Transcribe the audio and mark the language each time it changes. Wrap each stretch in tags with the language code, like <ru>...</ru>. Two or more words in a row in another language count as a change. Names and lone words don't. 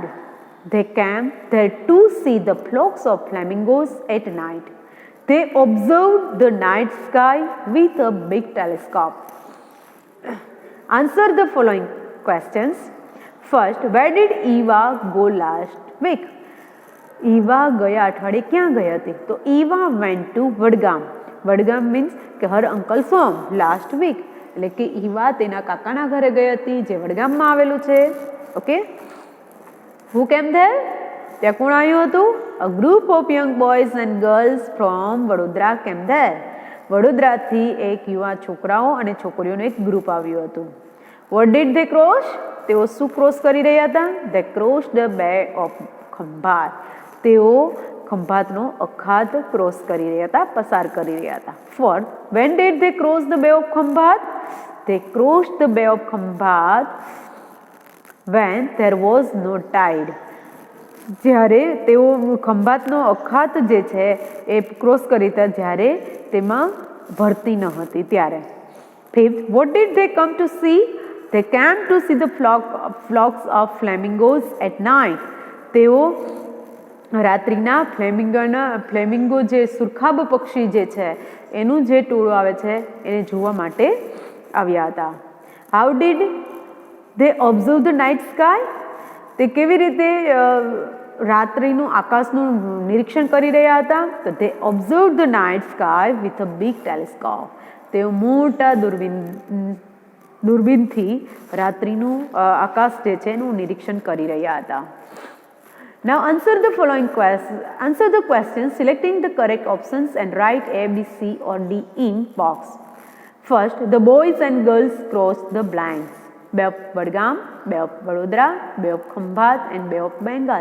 <en>They came there to see the flocks of flamingos at night. They observed the night sky with a big telescope. Answer the following questions. First, where did Eva go last week?</en> <gu>Eva ગયા અઠવાડિયે ક્યાં ગઈ હતી? તો</gu> <en>Eva went to</en> <gu>વડગામ.</gu> <en>વડગામ means કે her uncle's home last week.</en> <gu>એટલે કે ઈવા તેના કાકાના ઘરે ગઈ હતી જે વડગામમાં આવેલું છે. ઓકે,</gu> <en>who came there?</en> <gu>ત્યાં કોણ આવ્યું હતું?</gu> <en>A group of young boys and girls from વડોદરા came there.</en> <gu>વડોદરાથી એક યુવા છોકરાઓ અને છોકરીઓનું એક ગ્રુપ આવ્યું હતું.</gu> <en>What did they cross?</en> <gu>તેઓ શું ક્રોસ કરી રહ્યા હતા?</gu> <en>They crossed the Bay of Khambhat.</en> <gu>તેઓ ખંભાતનો અખાત ક્રોસ કરી રહ્યા હતા, પસાર કરી રહ્યા હતા.</gu> <en>Fourth, when did they cross the Bay of Khambhat? They crossed the Bay of Khambhat when there was no tide.</en> <gu>જ્યારે તેઓ ખંભાતનો અખાત જે છે એ ક્રોસ કરી હતા જ્યારે તેમાં ભરતી ન હતી ત્યારે.</gu> <en>Fifth, what did they come to see? They came to see the flocks of flamingos at night.</en> <gu>તેઓ રાત્રિના ફ્લેમિંગો જે સુરખાબ પક્ષી જે છે એનું જે ટોળું આવે છે એને જોવા માટે આવ્યા હતા.</gu> <en>How did they observe the night sky?</en> <gu>તે કેવી રીતે રાત્રિનું આકાશનું નિરીક્ષણ કરી રહ્યા હતા?</gu> <en>તો they observe the night sky with a big telescope.</en> <gu>તેઓ મોટા દૂરબીનથી રાત્રિનું આકાશ જે છે એનું નિરીક્ષણ કરી રહ્યા હતા.</gu> <en>Now answer the following questions. Answer the questions selecting the correct options and write A, B, C or D in box. First, the boys and girls crossed the blanks. Bay of Vadgam, Bay of Vadodara, Bay of Khambhat and Bay of Bengal.</en>